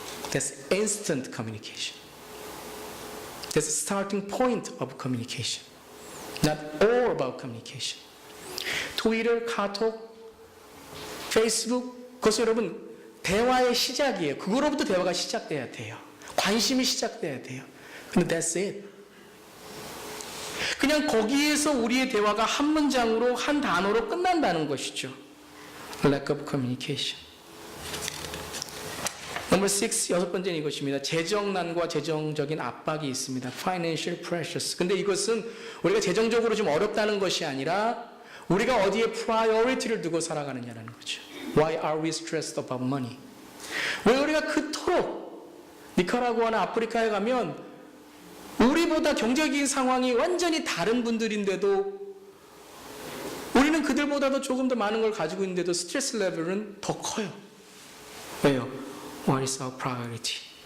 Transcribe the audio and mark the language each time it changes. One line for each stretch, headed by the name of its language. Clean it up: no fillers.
English: That's instant communication. That's the starting point of communication. Not all about communication.
Korean: Twitter, 카톡, Facebook, 그것은 여러분 대화의 시작이에요. 그거로부터 대화가 시작돼야 돼요. 관심이 시작돼야 돼요. 근데
English: that's it.
Korean: 그냥 거기에서 우리의 대화가 한 문장으로, 한 단어로 끝난다는 것이죠.
English: Lack of communication.
Korean: 넘버 6, 6번째는 이것입니다. 재정난과 재정적인 압박이 있습니다.
English: Financial pressures.
Korean: 근데 이것은 우리가 재정적으로 좀 어렵다는 것이 아니라 우리가 어디에 priority를 두고 살아가느냐라는 거죠.
English: Why are we stressed about money?
Korean: 왜 우리가 그토록 니카라구아나 아프리카에 가면 우리보다 경제적인 상황이 완전히 다른 분들인데도 우리는 그들보다도 조금 더 많은 걸 가지고 있는데도 스트레스 레벨은 더 커요. 왜요?
English: What is our priority?